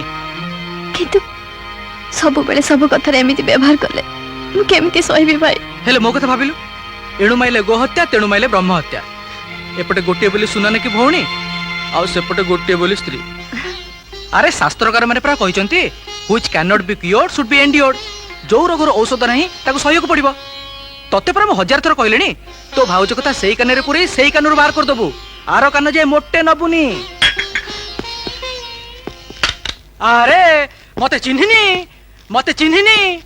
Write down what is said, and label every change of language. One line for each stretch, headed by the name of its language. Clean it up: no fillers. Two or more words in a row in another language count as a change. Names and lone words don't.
Odia: କିନ୍ତୁ ସବୁବେଳେ ସବୁ କଥାରେ ଏମିତି ବ୍ୟବହାର କଲେ ମୁଁ କେମିତି ସହିବି ଭାଇ? ହେଲେ ମୋ କଥା ଭାବିଲୁ, ଏଣୁ ମାଇଲେ ଗୋହତ୍ୟା, ତେଣୁ ମାଇଲେ ବ୍ରହ୍ମ ହତ୍ୟା। ଏପଟେ ଗୋଟିଏ ବୋଲି ସୁନାନେ କି ଭଉଣୀ, ଆଉ ସେପଟେ ଗୋଟିଏ ବୋଲି ସ୍ତ୍ରୀ। ଆରେ ଶାସ୍ତ୍ରକାର ମାନେ ପ୍ରାୟ କହିଛନ୍ତି,
English: which cannot be cured should be endured।
Odia: ଯୋଉ ରୋଗର ଔଷଧ ନାହିଁ ତାକୁ ସହିବାକୁ ପଡିବ। ତତେ ପରା ମୁଁ 1000 ଥର କହିଲେଣି, ତୋ ଭାଉଜ କଥା ସେଇ କାନରେ ପୁରେଇ ସେଇ କାନରୁ ବାହାର କରିଦବୁ, ଆର କାନ ଯେ ମୋଟେ ନବୁନି। ଆରେ ମତେ ଚିହ୍ନିନି, ମତେ ଚିହ୍ନିନି।